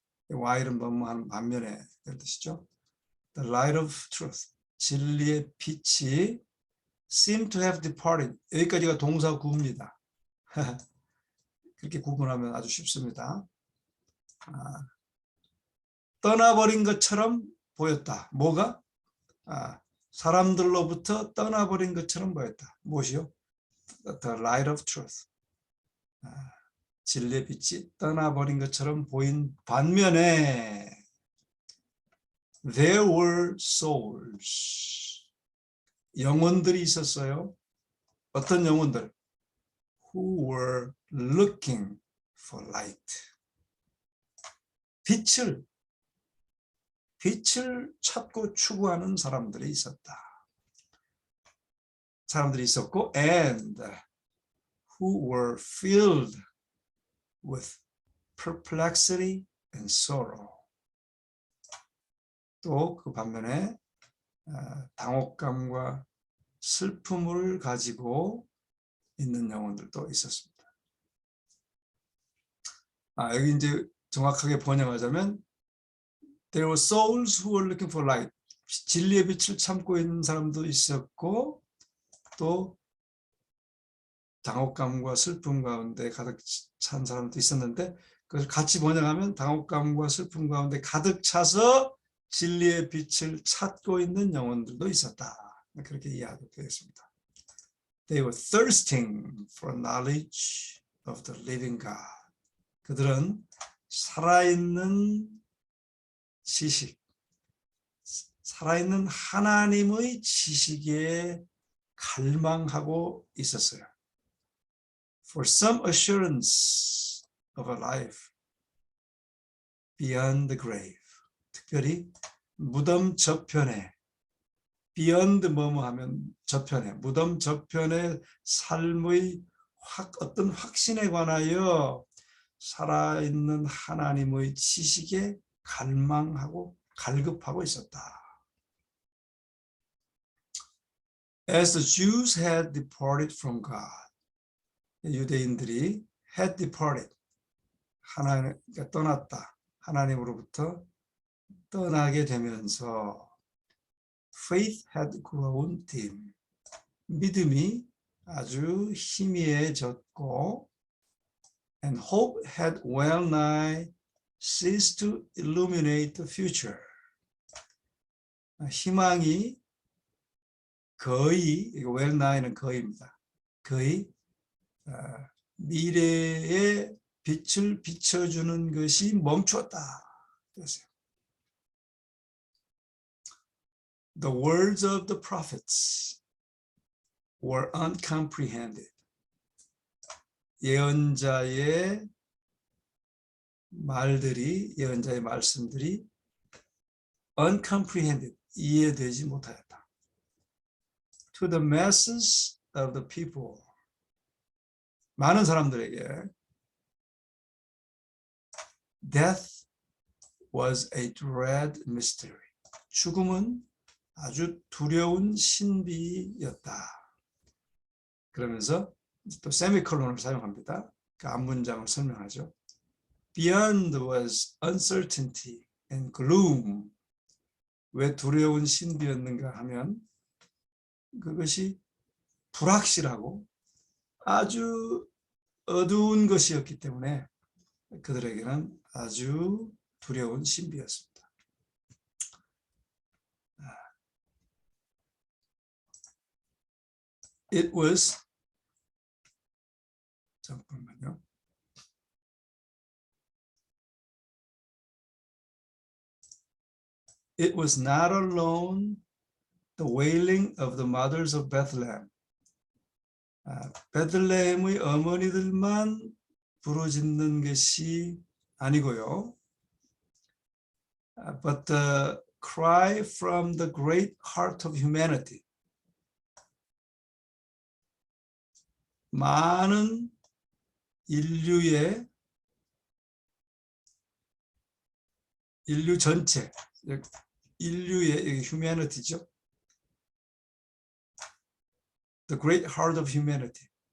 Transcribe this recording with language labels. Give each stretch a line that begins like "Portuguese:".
Korean: while은 뭐뭐하는 반면에 될 뜻이죠.
English: The light of truth,
Korean: 진리의 빛이
English: seemed to have departed.
Korean: 여기까지가 동사 구입니다. 그렇게 구분하면 아주 쉽습니다. 떠나버린 것처럼 보였다. 뭐가? 사람들로부터 떠나버린 것처럼 보였다. 무엇이요?
English: The light of truth.
Korean: 진리의 빛이 떠나버린 것처럼 보인 반면에
English: there were souls.
Korean: 영혼들이 있었어요. 어떤 영혼들?
English: Who were looking for light.
Korean: 빛을 찾고 추구하는 사람들이 있었다. 사람들이 있었고
English: and who were filled with perplexity and sorrow.
Korean: 또 그 반면에 당혹감과 슬픔을 가지고 있는 영혼들도 있었습니다. 여기 이제 정확하게 번역하자면
English: There were souls who were looking for light.
Korean: 진리의 빛을 참고 있는 사람도 있었고 또 당혹감과 슬픔 가운데 가득 찬 사람도 있었는데 그걸 같이 번역하면 당혹감과 슬픔 가운데 가득 차서 진리의 빛을 찾고 있는 영혼들도 있었다. 그렇게 이해하게 되겠습니다.
English: They were thirsting for knowledge of the living God.
Korean: 그들은 살아있는 지식, 살아있는 하나님의 지식에 갈망하고 있었어요.
English: For some assurance of a life beyond the grave.
Korean: 특별히 무덤 저편에, beyond 뭐뭐 하면 저편에, 무덤 저편의 삶의 어떤 확신에 관하여 살아있는 하나님의 지식에 갈망하고 갈급하고 있었다.
English: As the Jews had departed from God,
Korean: 유대인들이
English: had departed,
Korean: 하나님께 떠났다, 하나님으로부터 떠나게 되면서
English: faith had grown dim,
Korean: 믿음이 아주 희미해졌고
English: and hope had well nigh ceased to illuminate the future.
Korean: 희망이 거의, 이거 well nigh는 거의입니다. 거의 미래의 빛을 비춰주는 것이 멈췄다. 그랬어요.
English: The words of the prophets were uncomprehended.
Korean: 예언자의 말들이, 예언자의 말씀들이 uncomprehended, 이해되지 못하였다.
English: To the masses of the people,
Korean: 많은 사람들에게
English: death was a dread mystery.
Korean: 죽음은 아주 두려운 신비였다. 그러면서 또 세미콜론을 사용합니다. 그 앞문장을 설명하죠.
English: Beyond was uncertainty and gloom.
Korean: 왜 두려운 신비였는가 하면 그것이 불확실하고 아주 어두운 것이었기 때문에 그들에게는 아주 두려운 신비였습니다.
English: It was,
Korean: 잠깐만요.
English: It was not alone the wailing of the mothers of Bethlehem.
Korean: 베들레헴의 어머니들만 부르짖는 것이 아니고요.
English: But the cry from the great heart of humanity.
Korean: 많은 인류 전체, 인류의 humanity죠.
English: The great heart of humanity.